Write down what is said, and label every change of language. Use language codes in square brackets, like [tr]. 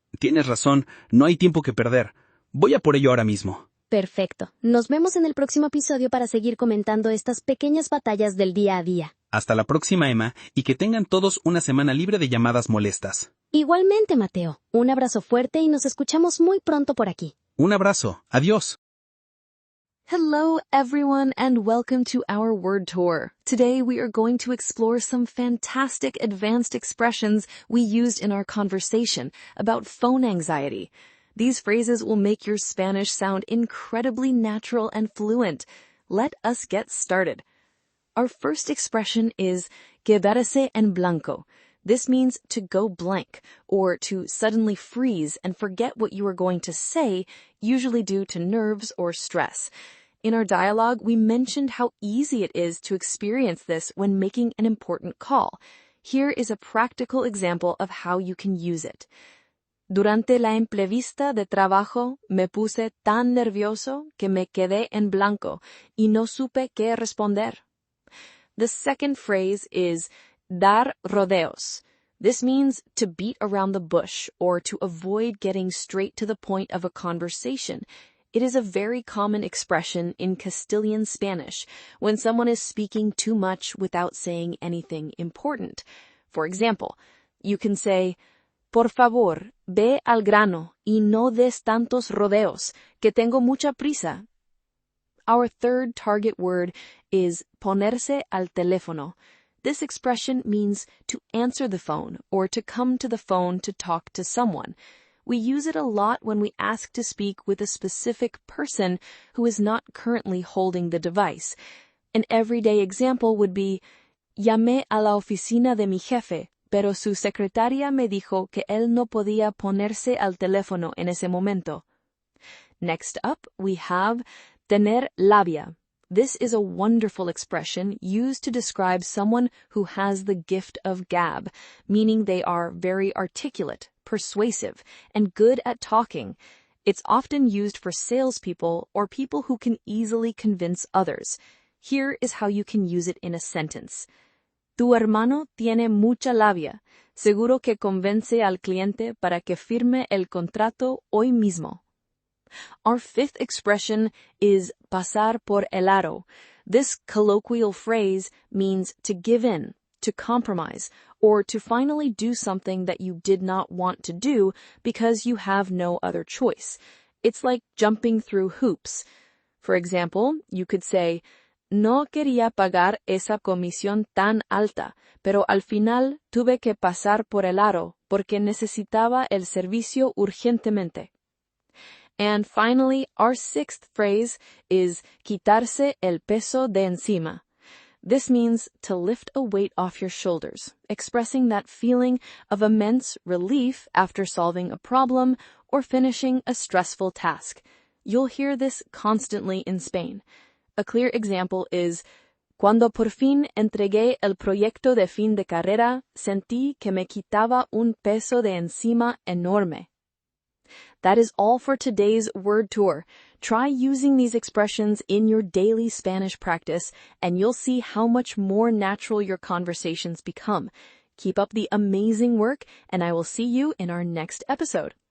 [es] Tienes razón, no hay tiempo que perder. Voy a por ello ahora mismo. Perfecto. Nos vemos en el próximo episodio para seguir comentando estas pequeñas batallas del día a día. Hasta la próxima, Emma, y que tengan todos una semana libre de llamadas molestas. Igualmente, Mateo. Un abrazo fuerte y nos escuchamos muy pronto por aquí. Un abrazo. Adiós. [en] Hello, everyone, and welcome to our word tour. Today, we are going to explore some fantastic advanced expressions we used in our conversation about phone anxiety. These phrases will make your Spanish sound incredibly natural and fluent. Let us get started. Our first expression is quedarse en blanco. This means to go blank, or to suddenly freeze and forget what you were going to say, usually due to nerves or stress. In our dialogue, we mentioned how easy it is to experience this when making an important call. Here is a practical example of how you can use it. [es] Durante la entrevista de trabajo, me puse tan nervioso que me quedé en blanco y no supe qué responder. [en] The second phrase is dar rodeos. This means to beat around the bush or to avoid getting straight to the point of a conversation. It is a very common expression in Castilian Spanish when someone is speaking too much without saying anything important. For example, you can say, [es] por favor, ve al grano y no des tantos rodeos, que tengo mucha prisa. [en] Our third target word is ponerse al teléfono. This expression means to answer the phone or to come to the phone to talk to someone. We use it a lot when we ask to speak with a specific person who is not currently holding the device. An everyday example would be, [es] llamé a la oficina de mi jefe, pero su secretaria me dijo que él no podía ponerse al teléfono en ese momento. [en] Next up, we have tener labia. This is a wonderful expression used to describe someone who has the gift of gab, meaning they are very articulate, persuasive, and good at talking. It's often used for salespeople or people who can easily convince others. Here is how you can use it in a sentence. [es] Tu hermano tiene mucha labia. Seguro que convence al cliente para que firme el contrato hoy mismo. [en] Our fifth expression is pasar por el aro. This colloquial phrase means to give in, to compromise, or to finally do something that you did not want to do because you have no other choice. It's like jumping through hoops. For example, you could say, [es] no quería pagar esa comisión tan alta, pero al final tuve que pasar por el aro porque necesitaba el servicio urgentemente. [en] And finally, our sixth phrase is quitarse el peso de encima. This means to lift a weight off your shoulders, expressing that feeling of immense relief after solving a problem or finishing a stressful task. You'll hear this constantly in Spain. A clear example is, [es] cuando por fin entregué el proyecto de fin de carrera, sentí que me quitaba un peso de encima enorme. [en] That is all for today's word tour. Try using these expressions in your daily Spanish practice, and you'll see how much more natural your conversations become. Keep up the amazing work, and I will see you in our next episode.